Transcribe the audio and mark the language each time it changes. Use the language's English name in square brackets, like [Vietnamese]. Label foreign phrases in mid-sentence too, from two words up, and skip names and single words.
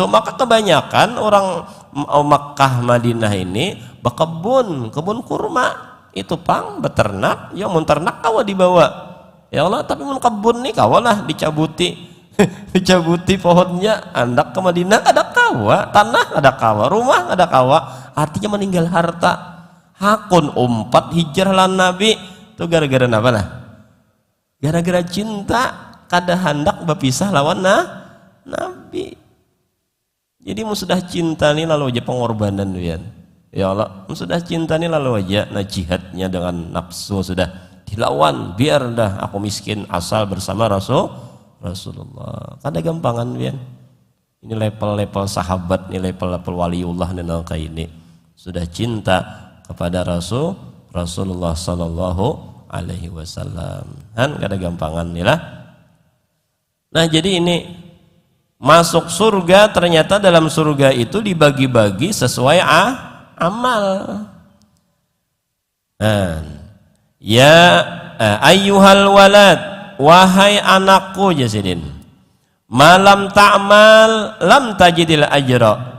[Banjar] Maka kebanyakan orang Makkah Madinah ini berkebun, kebun kurma itu pang beternak, ya mun ternak kawa dibawa, [Arabic] يا الله, [Banjar] tapi mun kebun nih kawalah dicabuti dicabuti pohonnya, andak ke Madinah ada kawa, tanah ada kawa, rumah ada kawa, artinya meninggal harta. Hakun umpat hijrah lan nabi itu gara-gara apa lah? Gara-gara cinta kada hendak berpisah lawan nabi. Jadi mu sudah cinta nih lalu aja pengorbanan ya. [Arabic] يا الله, [Banjar] mu sudah cinta nih lalu aja jihadnya dengan nafsu sudah dilawan, biar dah aku miskin asal bersama Rasulullah. Kada gampangan pian. Ini level-level sahabat, ini level-level waliullah dan kayak ini. Sudah cinta kepada Rasulullah [Arabic] صلى الله عليه وسلم. [Banjar] Kan kada gampangan nih lah. Nah, jadi ini masuk surga, ternyata dalam surga itu dibagi-bagi sesuai amal. [Arabic] يا أيها الولد, [Banjar] wahai anakku [Arabic] جاسدين، ما لم تعمل لم تجد الأجر.